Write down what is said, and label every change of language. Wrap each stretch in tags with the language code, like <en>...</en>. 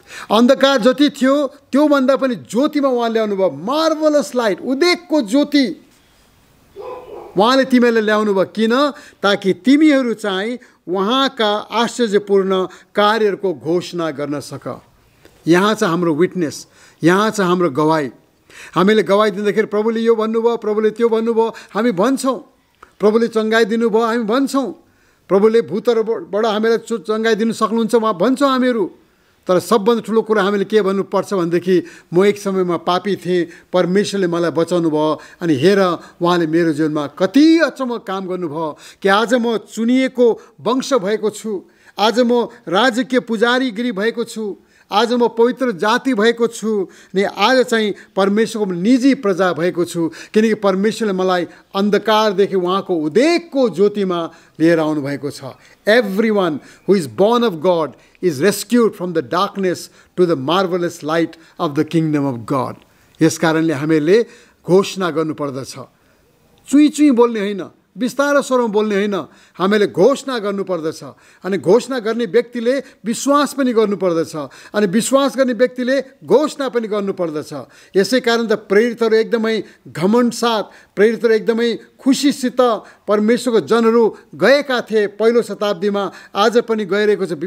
<ne>अन्धकार जति थियो त्योभन्दा पनि ज्योतिमा उहाँ ल्याउनु भयो।</ne> <en>marvellous light,</en> <ne>उदेकको ज्योति उहाँले तिमीहरूलाई ल्याउनु भयो। किन? ताकि तिमीहरू चाहिँ उहाँका आश्चर्यपूर्ण कार्यहरूको घोषणा गर्न सक। यहाँ चाहिँ हाम्रो विटनेस, यहाँ चाहिँ हाम्रो गवाई। हामीले गवाई दिँदाखेरि प्रभुले यो भन्नुभयो, प्रभुले त्यो भन्नुभयो, हामी भन्छौँ। प्रभुले चङ्गाइदिनु भयो, हामी भन्छौँ। प्रभुले भूतहरूबाट हामीलाई चङ्गाइदिनु सक्नुहुन्छ, उहाँ भन्छौँ हामीहरू। तर सबभन्दा ठुलो कुरा हामीले के भन्नुपर्छ भनेदेखि, म एक समयमा पापी थिएँ, परमेश्वरले मलाई बचाउनु भयो, अनि हेर उहाँले मेरो जीवनमा कति अचम्म काम गर्नुभयो कि आज म चुनिएको वंश भएको छु, आज म राजकीय पुजारीगिरी भएको छु, आज म पवित्र जाति भएको छु, अनि आज चाहिँ परमेश्वरको निजी प्रजा भएको छु, किनकि परमेश्वरले मलाई अन्धकारदेखि उहाँको उदेकको ज्योतिमा लिएर आउनु भएको छ।</ne> <en>Everyone who is born of God is rescued from the darkness to the marvelous light of the kingdom of God.</en> <ne>यस कारणले हामीले घोषणा गर्नुपर्दछ। चुई चुई बोल्ने होइन, बिस्तारो स्वरमा बोल्ने होइन, हामीले घोषणा गर्नुपर्दछ। अनि घोषणा गर्ने व्यक्तिले विश्वास पनि गर्नुपर्दछ, अनि विश्वास गर्ने व्यक्तिले घोषणा पनि गर्नुपर्दछ। यसै कारण त प्रेरितहरू एकदमै घमण्ड साथ, प्रेरितहरू एकदमै खुसीसित परमेश्वरको जनहरू गएका थिए पहिलो शताब्दीमा, आज पनि गइरहेको छ।</ne>